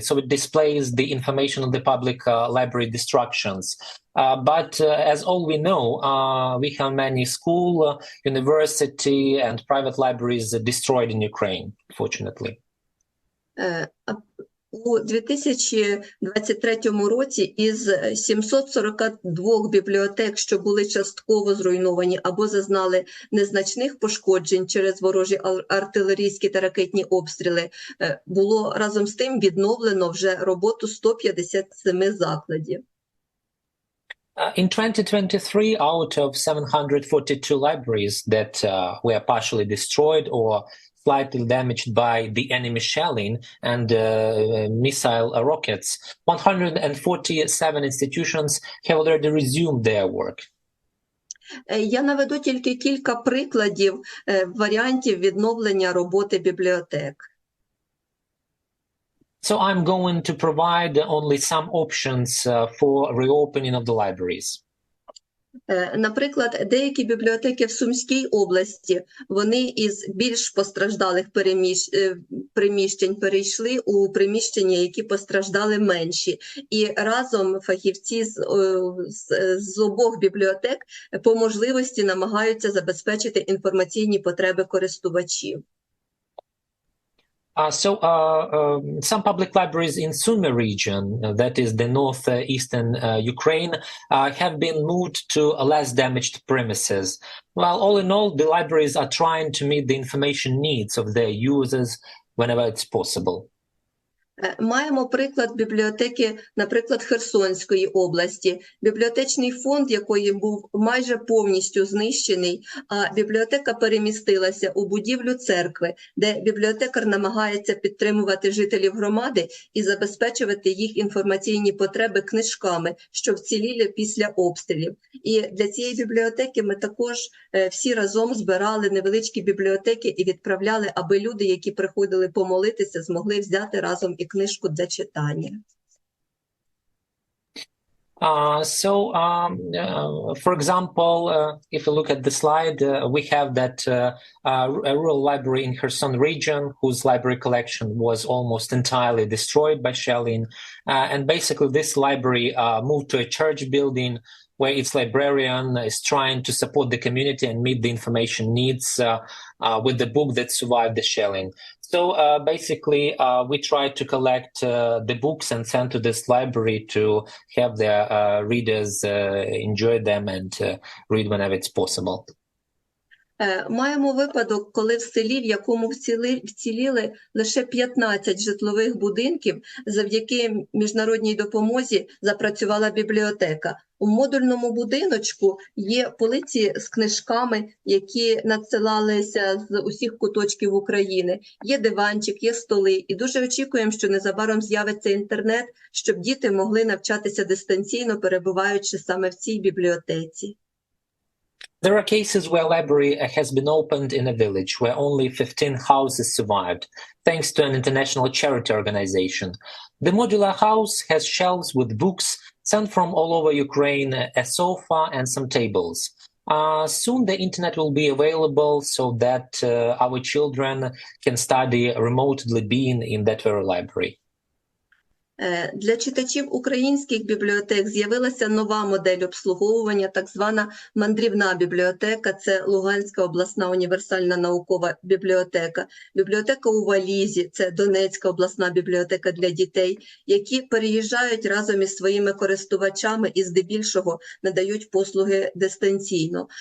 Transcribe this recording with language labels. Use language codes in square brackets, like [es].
[en] So it displays the information on the public library destructions. But as all we know, we have many school, university, and private libraries destroyed in Ukraine, fortunately. [uk] У 2023 році із 742 бібліотек, що були частково зруйновані або зазнали незначних пошкоджень через ворожі артилерійські та ракетні обстріли, було разом з тим відновлено вже роботу 157 закладів. [en] In 2023, out of 742 libraries that were partially destroyed or slightly damaged by the enemy shelling and missile rockets, 147 institutions have already resumed their work. [uk] Я наведу тільки кілька прикладів варіантів відновлення роботи бібліотек. [en] So I'm going to provide only some options for reopening of the libraries. [uk] Наприклад, деякі бібліотеки в Сумській області, вони із більш постраждалих приміщень перейшли у приміщення, які постраждали менші. І разом фахівці з обох бібліотек по можливості намагаються забезпечити інформаційні потреби користувачів. [en] Some public libraries in Sumy region, that is the northeastern Ukraine, have been moved to less damaged premises. Well, all in all, the libraries are trying to meet the information needs of their users whenever it's possible. [uk] Маємо приклад бібліотеки, наприклад, Херсонської області, бібліотечний фонд якої був майже повністю знищений, а бібліотека перемістилася у будівлю церкви, де бібліотекар намагається підтримувати жителів громади і забезпечувати їх інформаційні потреби книжками, що вціліли після обстрілів. І для цієї бібліотеки ми також всі разом збирали невеличкі бібліотеки і відправляли, аби люди, які приходили помолитися, змогли взяти разом і книжку для читання. [en] For example, if you look at the slide, we have that a rural library in Kherson region whose library collection was almost entirely destroyed by shelling. And basically this library moved to a church building where its librarian is trying to support the community and meet the information needs with the book that survived the shelling. So basically, we try to collect the books and send to this library to have their readers enjoy them and read whenever it's possible. [uk] Маємо випадок, коли в селі, в якому вціліли лише 15 житлових будинків, завдяки міжнародній допомозі запрацювала бібліотека. У модульному будиночку є полиці з книжками, які надсилалися з усіх куточків України. Є диванчик, є столи. І дуже очікуємо, що незабаром з'явиться інтернет, щоб діти могли навчатися дистанційно, перебуваючи саме в цій бібліотеці. [en] There are cases where a library has been opened in a village where only 15 houses survived, thanks to an international charity organization. The modular house has shelves with books sent from all over Ukraine, a sofa and some tables. Soon the internet will be available so that our children can study remotely being in that very library. [uk] Для читачів українських бібліотек з'явилася нова модель обслуговування, так звана мандрівна бібліотека. Це Луганська обласна універсальна наукова бібліотека. Бібліотека у Валізі, це Донецька обласна бібліотека для дітей, які переїжджають разом із своїми користувачами і здебільшого надають послуги дистанційно.